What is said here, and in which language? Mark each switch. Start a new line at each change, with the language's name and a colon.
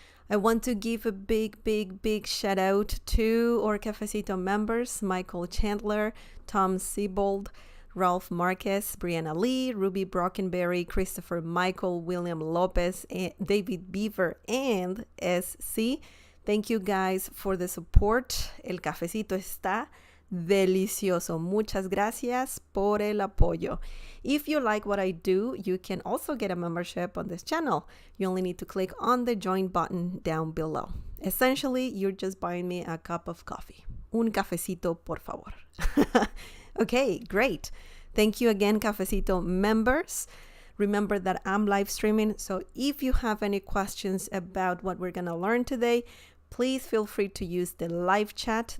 English: I want to give a big shout out to our Cafecito members, Michael Chandler, Tom Siebold, Ralph Marquez, Brianna Lee, Ruby Brockenberry, Christopher Michael, William Lopez, David Beaver, and SC. Thank you guys for the support.
Spanish: El cafecito está delicioso. Muchas gracias por el apoyo.
English: If you like what I do, you can also get a membership on this channel. You only need to click on the join button down below. Essentially, you're just buying me a cup of coffee.
Spanish: Un cafecito, por favor.
English: Okay, great. Thank you again, Cafecito members. Remember that I'm live streaming, so if you have any questions about what we're going to learn today, please feel free to use the live chat.